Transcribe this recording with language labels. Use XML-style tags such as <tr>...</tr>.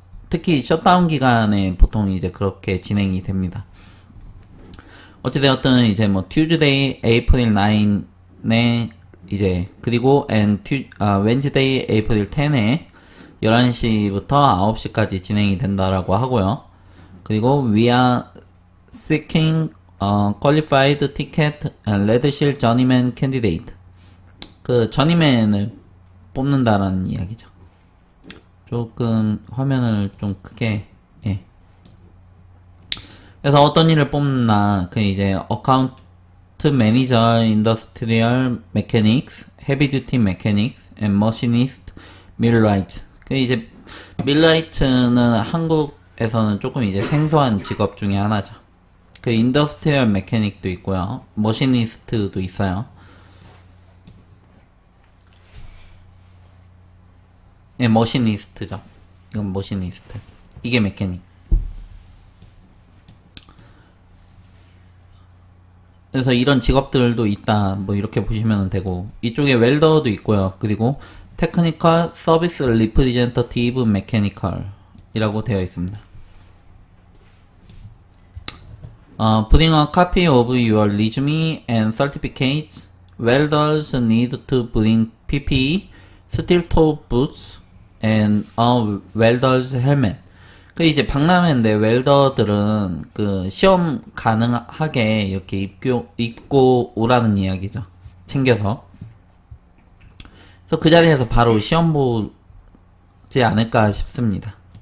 <ko>특히 셧다운 기간에 보통 이제 그렇게 진행이 됩니다. 어찌되었든 이제 뭐 Tuesday, April 9에 이제 그리고 Wednesday, April 10에 11시부터 9시까지 진행이 된다라고 하고요.</ko> <en>그리고 we are seeking qualified ticket and red shield journeyman candidate.</en> <ko>그 journeyman을 뽑는다라는 이야기죠. 조금 화면을 좀 크게, 예. 그래서 어떤 일을 뽑나, 그 이제</ko> <en>account manager, industrial mechanics, heavy duty mechanics, and machinist, millwright.</en> <ko>그 이제 millwright는 한국에서는 조금 이제 생소한 직업 중에 하나죠. 그 인더스트리얼 메케닉도 있고요. 머시니스트도 있어요. 예, 머시니스트죠. 이건 머시니스트. 이게 메케닉. 그래서 이런 직업들도 있다. 뭐 이렇게 보시면 되고, 이쪽에 웰더도 있고요. 그리고 테크니컬 서비스 리프레젠터티브 메케니컬이라고 되어 있습니다.</ko> <en>Putting a copy of your resume and certificates. Welders need to bring PPE, steel toe boots, and a welder's helmet.</en> <ko>그 이제 박람회인데 웰더들은 그 시험 가능하게 이렇게 입고 오라는 이야기죠. 챙겨서. 그래서 그 자리에서 바로 시험 보지 않을까 싶습니다.</ko>